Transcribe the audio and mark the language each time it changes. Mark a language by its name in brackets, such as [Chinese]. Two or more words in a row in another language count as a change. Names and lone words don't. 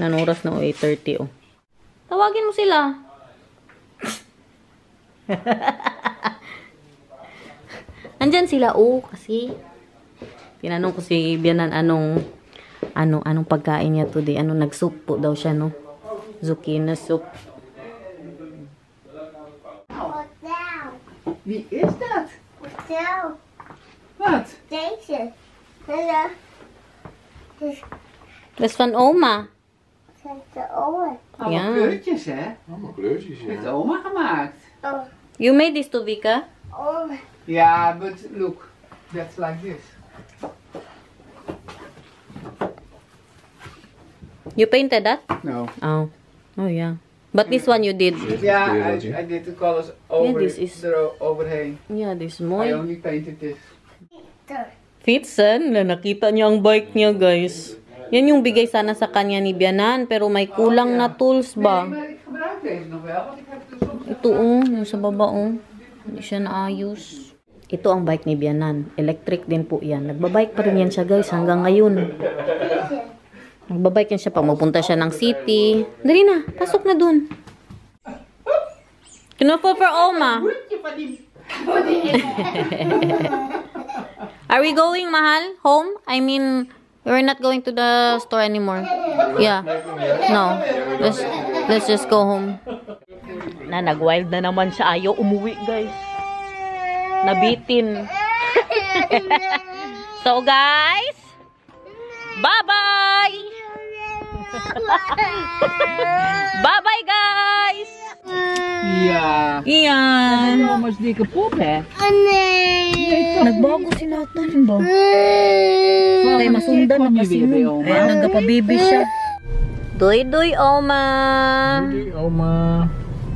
[Filipino] Anong oras na? 8:30, oh. Tawagin mo sila. Nandyan sila, oh, kasi tinanong ko si Bianan anong pagkain niya today. Nag-soup po daw siya, no? [English] Zucchini soup. What's down? [Dutch] Wie is dat? [English] What's down? [Dutch] Wat? Deze. Hello. Dus Das van oma. zet de oren. Allemaal Ja. kleurtjes, hè? Allemaal kleurtjes, Heeft ja. oma gemaakt. Oh. [English] You made this to Vika? Oh. Ja, but look. That's like this. You painted that? No. Oh. Oh, yeah. But this one you did. Ja, I did the colors over this is- [Dutch] overheen. [English] Yeah, this I [Dutch] mooi. [English] only painted this. [Filipino] Fitsen, nakita niya ang bike niya, guys. Yan yung bigay sana sa kanya ni Bianan, pero may kulang na tools ba? [Dutch] Nee, maar ik gebruik deze nog wel, want ik heb dus soms... [Filipino] Ito, oh, yung sa baba, oh. Hindi siya naayos. Ito ang bike ni Bianan. Electric din po yan. Nagbabike pa rin yan siya, guys, hanggang ngayon. Nagbabike yan siya pag magpunta siya ng city. Dali na, pasok na dun. Kinupo for Oma. [English] Are we going, mahal? Home? I mean, we're not going to the store anymore. Yeah. No. Let's just go home. [Filipino] Nag-wild na naman siya. Ayaw umuwi, guys. Nabitin. [English] So, guys, bye-bye! Bye-bye, guys! [Dutch] Ja. [Filipino] Iyan. [Dutch] Oma is dikke pop, hè? Oh nee. [Filipino] Nagbago si Nathan ba? Kaya masundan na kasi nun. Kaya nagkapabibi siya. Doy-doy, [Dutch] Oma! Doei, oma.